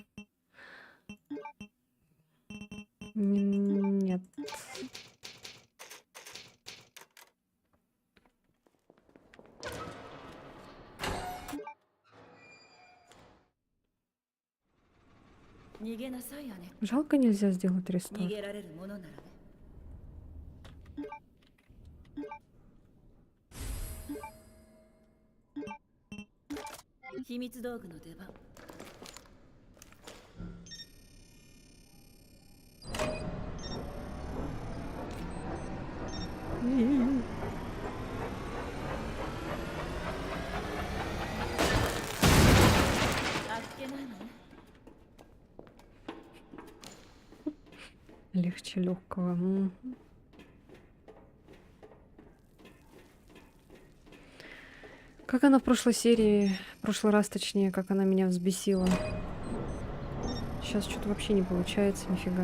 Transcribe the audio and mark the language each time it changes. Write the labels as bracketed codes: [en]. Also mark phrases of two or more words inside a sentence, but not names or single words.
[ru] Нет. Жалко, нельзя сделать рестарт. [ja] 逃げられるものならね。秘密道具の出番。あっけないのね。 [ru] Легче легкого. Мгм. Как она в прошлой серии, в прошлый раз точнее, как она меня взбесила. Сейчас что-то вообще не получается, нифига.